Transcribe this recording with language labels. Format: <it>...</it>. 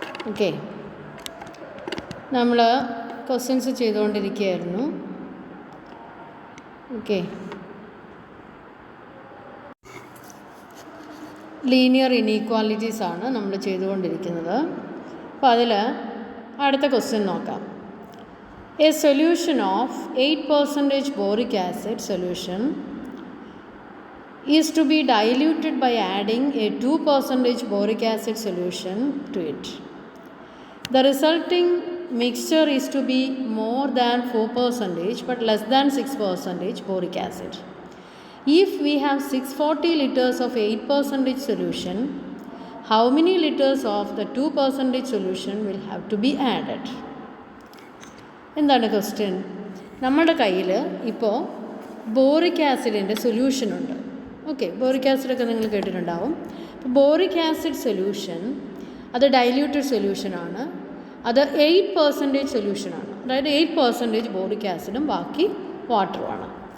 <ml>Okay, നമ്മൾ questions ചെയ്തുകൊണ്ടിരിക്കുകയായിരുന്നു. Okay, linear inequalities ആണ് നമ്മൾ ചെയ്തുകൊണ്ടിരിക്കുന്നത്. അപ്പോൾ അതിൽ അടുത്ത ക്വസ്റ്റ്യൻ നോക്കാം.</ml> <en>A solution of 8% boric acid solution is to be diluted by adding a 2% boric acid solution to it. The resulting mixture is to be more than 4% but less than 6% boric acid. If we have 640 liters of 8% solution, how many liters of the 2% solution will have to be added?</en> <ml>എന്താണ് question? നമ്മുടെ കയ്യിൽ ഇപ്പോൾ boric ആസിഡിൻ്റെ സൊല്യൂഷനുണ്ട്. Okay, boric ആസിഡൊക്കെ നിങ്ങൾ കേട്ടിട്ടുണ്ടാവും. അപ്പോൾ boric acid solution അത് diluted സൊല്യൂഷനാണ്. അത് 8% സൊല്യൂഷനാണ്. അതായത് 8% ബോറിക് ആസിഡും ബാക്കി വാട്ടറുമാണ്.</ml>